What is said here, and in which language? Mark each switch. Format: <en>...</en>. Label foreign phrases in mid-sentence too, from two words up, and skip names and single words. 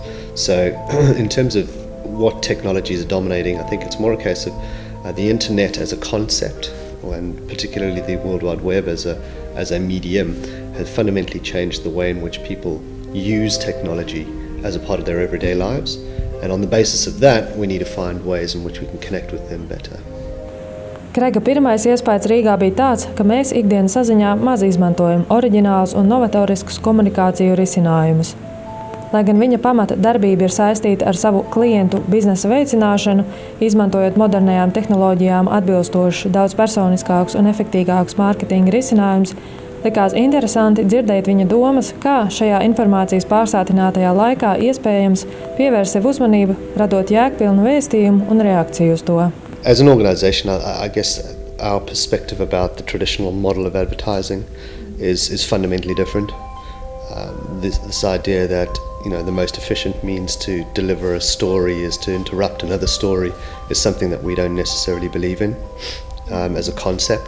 <en>So in terms of what technologies are dominating, I think it's more a case of the internet as a concept, and particularly the World Wide Web as a medium, has fundamentally changed the way in which people use technology as a part of their everyday lives. And on the basis of that, we need to find ways in which we can connect with them better.</en> <lv>Krega pirmais iespējas Rīgā bija tāds, ka mēs ikdienas saziņā maz izmantojam oriģinālus un novatoriskus komunikāciju risinājumus. Lai gan viņa pamata darbība ir saistīta ar savu klientu biznesa veicināšanu, izmantojot modernajām tehnoloģijām atbilstoši daudz personiskākus un efektīgākus mārketinga risinājumus, likās interesanti dzirdēt viņa domas, kā šajā informācijas pārsātinātajā laikā iespējams pievērst sev uzmanību, radot jēgpilnu vēstījumu un reakciju uz to.</lv> <en>As an organization, I guess our perspective about the traditional model of advertising is fundamentally different. This idea that the most efficient means to deliver a story is to interrupt another story is something that we don't necessarily believe in as a concept.</en>